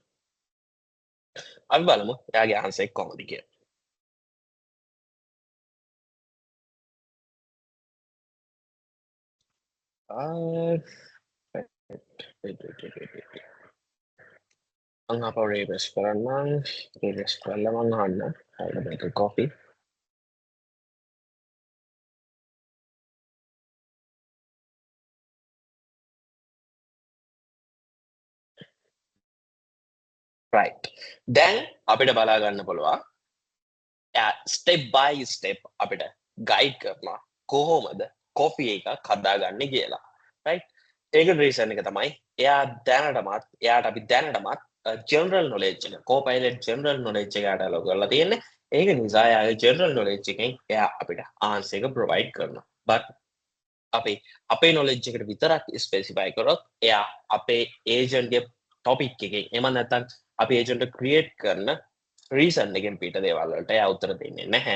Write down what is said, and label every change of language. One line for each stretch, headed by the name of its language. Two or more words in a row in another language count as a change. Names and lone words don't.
Sinhala: අපි බලමු එයාගේ answer එක කොහොමද කියලා මං අපෝ refresh කරන්නම් refresh කරලා මං අහන්න
English: I'll make a copy
Sinhala: right දැන් අපිට බලා ගන්න පුළුවන්
English: step by step
Sinhala: අපිට guide කරනවා කොහොමද coffee එකක් හදාගන්නේ කියලා right ඒකට reason එක තමයි එයා දැනටමත් එයාට අපි දැනටමත්
English: general knowledge
Sinhala: එක Copilot
English: general knowledge
Sinhala: එක යට allow කරලා තියෙන්නේ ඒක නිසා එයාගේ
English: general knowledge
Sinhala: එකෙන් එයා අපිට answer එක provide කරනවා but අපි අපේ knowledge එකට විතරක් specify කරොත් එයා අපේ agent ගේ topic එකෙන් එහෙම නැත්නම් අපි agent එක create කරන reason එකෙන් පිට දේවල් වලට එයා උත්තර දෙන්නේ නැහැ.